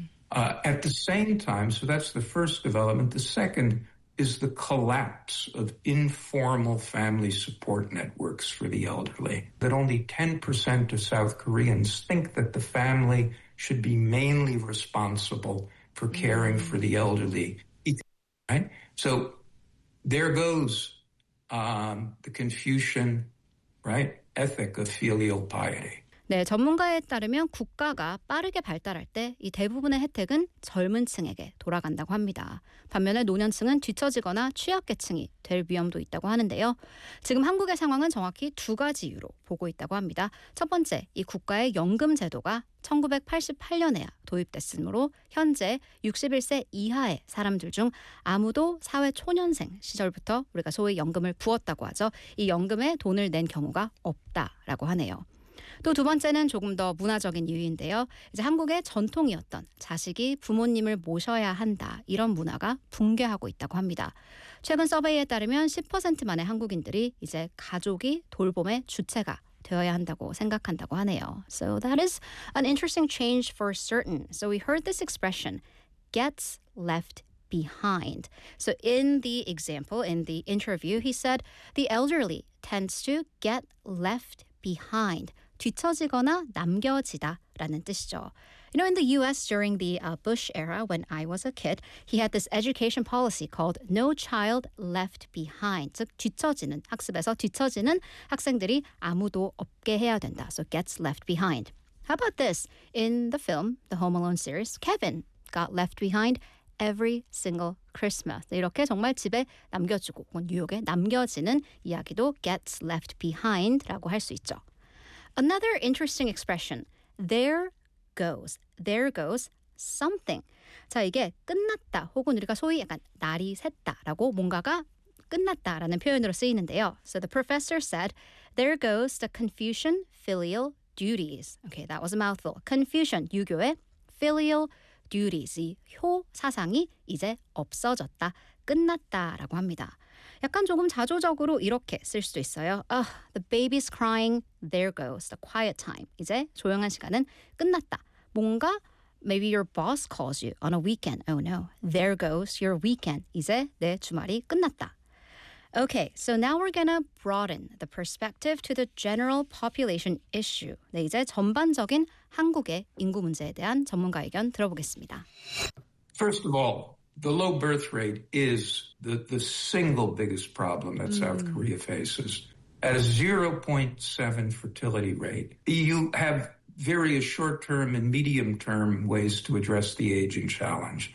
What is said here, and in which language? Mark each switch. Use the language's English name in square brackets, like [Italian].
[English] At the same time, so that's the first development. The second is the collapse of informal family support networks for the elderly, that only 10% of South Koreans think that the family should be mainly responsible for caring for the elderly. Right? So there goes the Confucian, right, ethic of filial piety. [Korean] 네, 전문가에 따르면 국가가 빠르게 발달할 때 이 대부분의 혜택은 젊은 층에게 돌아간다고 합니다. 반면에 노년층은 뒤처지거나 취약계층이 될 위험도 있다고 하는데요. 지금 한국의 상황은 정확히 두 가지 이유로 보고 있다고 합니다. 첫 번째, 이 국가의 연금 제도가 1988년에야 도입됐으므로 현재 61세 이하의 사람들 중 아무도 사회 초년생 시절부터 우리가 소위 연금을 부었다고 하죠. 이 연금에 돈을 낸 경우가 없다라고 하네요. 또 두 번째는 조금 더 문화적인 이유인데요. 이제 한국의 전통이었던 자식이 부모님을 모셔야 한다 이런 문화가 붕괴하고 있다고 합니다. 최근 서베이에 따르면 10%만의 한국인들이 이제 가족이 돌봄의 주체가 되어야 한다고 생각한다고 하네요. [English] So that is an interesting change for certain. So we heard this expression, gets left behind. So in the example, in the interview, he said the elderly tends to get left behind. [Korean] 뒤처지거나 남겨지다라는 뜻이죠. [English] You know, in the U.S. during the Bush era, when I was a kid, he had this education policy called No Child Left Behind. [Korean] 즉, 뒤처지는 학습에서 뒤처지는 학생들이 아무도 없게 해야 된다. [English] So gets left behind. How about this? In the film, the Home Alone series, Kevin got left behind every single Christmas. [Korean] 이렇게 정말 집에 남겨지고 혹은 뉴욕에 남겨지는 이야기도 gets left behind라고 할 수 있죠. [English] Another interesting expression, there goes something. [Korean] 자, 이게 끝났다 혹은 우리가 소위 약간 날이 샜다라고 뭔가가 끝났다라는 표현으로 쓰이는데요. [English] So the professor said, there goes the Confucian filial duties. Okay, that was a mouthful. [Korean] Confucian, 유교의 filial duties, 이 효 사상이 이제 없어졌다, 끝났다라고 합니다. 약간 조금 자조적으로 이렇게 쓸 수도 있어요. [English] The baby's crying, there goes the quiet time. [Korean] 이제 조용한 시간은 끝났다. [English] 뭔가 maybe your boss calls you on a weekend. Oh no, there goes your weekend. [Korean] 이제 내 주말이 끝났다. [English] Okay, so now we're gonna broaden the perspective to the general population issue. [Korean] 네, 이제 전반적인 한국의 인구 문제에 대한 전문가 의견 들어보겠습니다. [English] First of all, the low birth rate is the single biggest problem that South Korea faces. At a 0.7 fertility rate, you have various short-term and medium-term ways to address the aging challenge.